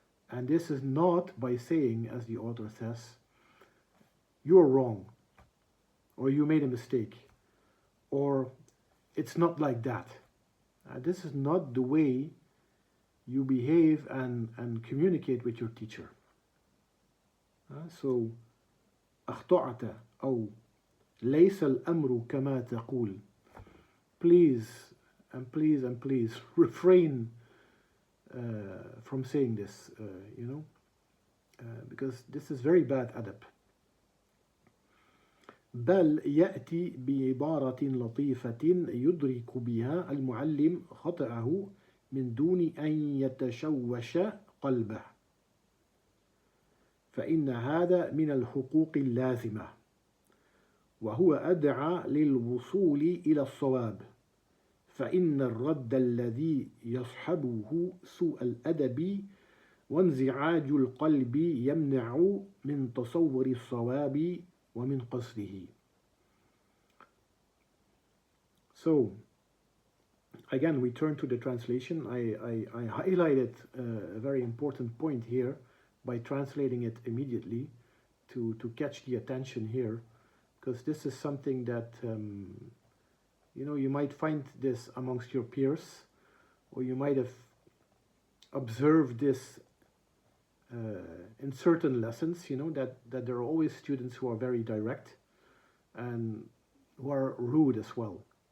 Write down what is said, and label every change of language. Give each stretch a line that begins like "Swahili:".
English: And this is not by saying, as the author says, you're wrong, or you made a mistake, or it's not like that. This is not the way you behave and communicate with your teacher.
Arabic: So, أخطأت أو ليس الأمر كما تقول.
English: Please, and please, and please refrain from saying this, you know, because this is very bad adab.
Arabic: بل يأتي بعبارة لطيفة يدرك بها المعلم خطأه من دون أن يتشوش قلبه فإن هذا من الحقوق اللازمة وهو أدعى للوصول إلى الصواب فإن الرد الذي يصحبه سوء الأدب وانزعاج القلب يمنع من تصور الصواب ومن قصده.
English: So, again, we turn to the translation. I highlighted a very important point here by translating it immediately to catch the attention here, because this is something that you know, you might find this amongst your peers, or you might have observed this in certain lessons, you know, that there are always students who are very direct and who are rude as well.